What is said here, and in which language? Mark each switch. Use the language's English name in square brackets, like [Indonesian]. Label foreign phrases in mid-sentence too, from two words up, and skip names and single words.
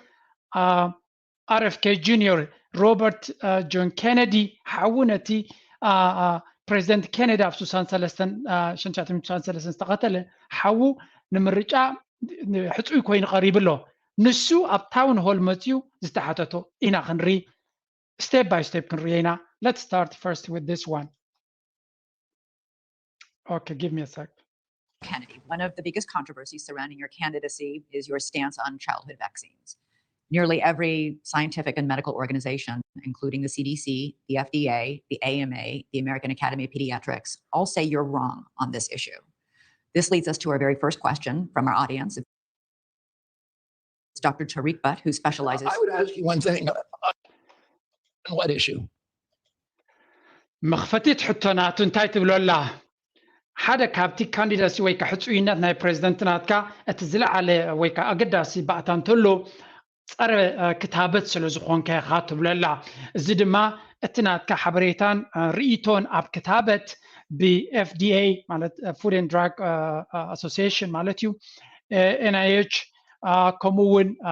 [Tigrinya] RFK ጁኒየር ሮበርት ጆን ኬነዲ ሓዉ ነቲ ፕሬዚደንት ኬነዲ ኣብ 1963 ዝተኸተለ ሓዉ ንምርጫ ሕፁይ ኮይኑ ቀሪብሎ ንሱ ኣብ ታውን ሆል መፅዩ ዝተሓተቶ ኢና ክንርኢ [English] step by step [Tigrinya] ክንርኢ ኢና [English] let's start first with this one okay give me a sec Kennedy, one of the biggest controversies surrounding your candidacy is your stance on childhood vaccines. Nearly every scientific and medical organization, including the CDC, the FDA, the AMA, the American Academy of Pediatrics, all say you're wrong on this issue. This leads us to our very first question from our audience. It's Dr. Tariq Butt, who specializes... I would ask you one thing. On what issue? مخفتيت حتونات [Tigrinya] እንታይ ትብሎ ኣላ ሓደ ካብቲ ካንዲዳሲ ወይ ከዓ ሕፁይነት ናይ ፕሬዚደንት ናትካ እቲ ዝለዓለ ወይ ከዓ ኣገዳሲ ባእታ እንተሎ ፀረ ክታበት ስለ ዝኾንካ ኢኻ ትብሎ ኣላ እዚ ድማ እቲ ናትካ ሓበሬታን ርኢቶን ኣብ ክታበት ብኤፍዲኤ ማለት [English] Food and Drug Association [Tigrinya] ማለት እዩ ኤንአይኤች ከምኡውን